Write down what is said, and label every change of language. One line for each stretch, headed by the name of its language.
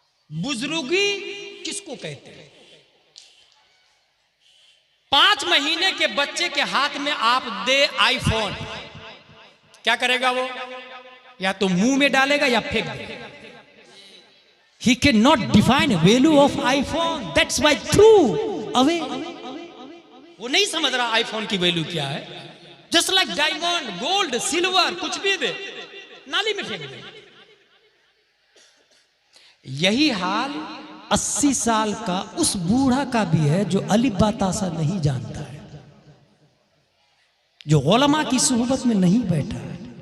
Hindi: बुजुर्गी किसको कहते हैं? 5 महीने के बच्चे के हाथ में आप दे आईफोन, क्या करेगा वो? या तो मुंह में डालेगा या फेंक देगा।
English: He cannot define value of iPhone. That's why threw away.
Hindi: वो नहीं समझ रहा आईफोन की वैल्यू क्या है।
English: Just like diamond, gold, silver,
Hindi: कुछ भी दे नाली में फेंक दे। यही हाल 80 साल का उस बूढ़ा का भी है जो अलिफ बा तासा नहीं जानता है, जो उलमा की सुहबत में नहीं बैठा है।